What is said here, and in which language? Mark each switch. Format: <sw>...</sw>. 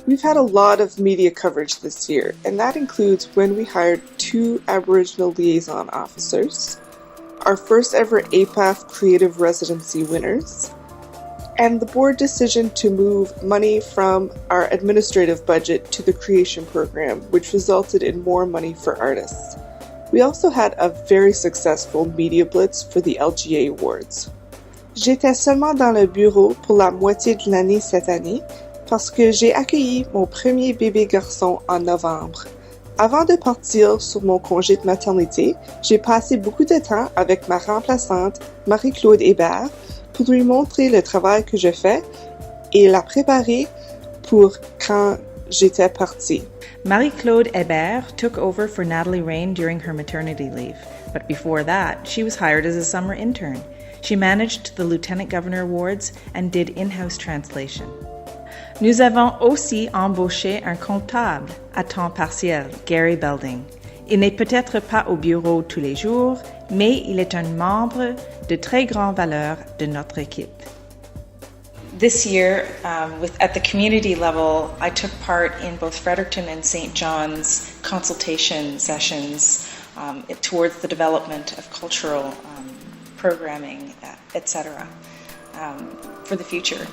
<en>We've had a lot of media coverage this year, and that includes when we hired 2 Aboriginal liaison officers, our first ever APAF Creative Residency winners, and the board decision to move money from our administrative budget to the creation program, which resulted in more money for artists. We also had a very successful media blitz for the LGA Awards.</en> <fr>J'étais seulement dans le bureau pour la moitié de l'année cette année parce que j'ai accueilli mon premier bébé garçon en novembre. Avant de partir sur mon congé de maternité, j'ai passé beaucoup de temps avec ma remplaçante Marie-Claude Hébert pour lui montrer le travail que je fais et la préparer pour quand j'étais partie.</fr> <en>Marie-Claude Hébert took over for Nathalie Rain during her maternity leave, but before that, she was hired as a summer intern. She managed the Lieutenant Governor Awards and did in-house translation.</en> <fr>Nous avons aussi embauché un comptable à temps partiel, Gary Belding. Il n'est peut-être pas au bureau tous les jours, mais il est un membre de très grande valeur de notre équipe.</fr> <en>This year, at the community level, I took part in both Fredericton and St. John's consultation sessions towards the development of cultural programming, etc., for the future.</en>